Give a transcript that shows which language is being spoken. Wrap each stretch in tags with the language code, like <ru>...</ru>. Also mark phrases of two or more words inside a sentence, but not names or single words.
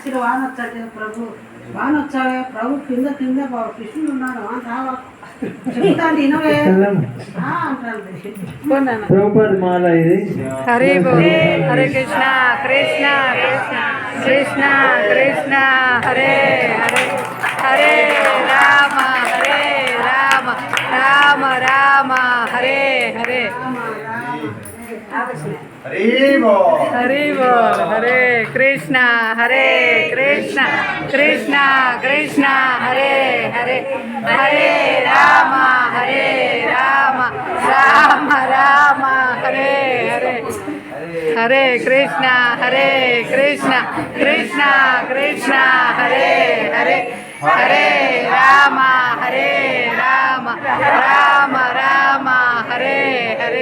<te>వాన వచ్చావే ప్రభు కింద కింద కృష్ణుడు ఉన్నాడు ప్రభుపాద మాల ఇది.</te> <sa>హరే బోల్. హరే కృష్ణ కృష్ణ కృష్ణ కృష్ణ కృష్ణ హరే హరే హరే రామ హరే రామ రామ రామ హరే హరే హరి బోల్. హరే కృష్ణ కృష్ణ కృష్ణ కృష్ణ హరే హరే హరే రామ రామ రామ హరే హరే హరే కృష్ణ కృష్ణ కృష్ణ కృష్ణ హరే హరే హరే రామ రామ రామ రామ హరే హరే</sa>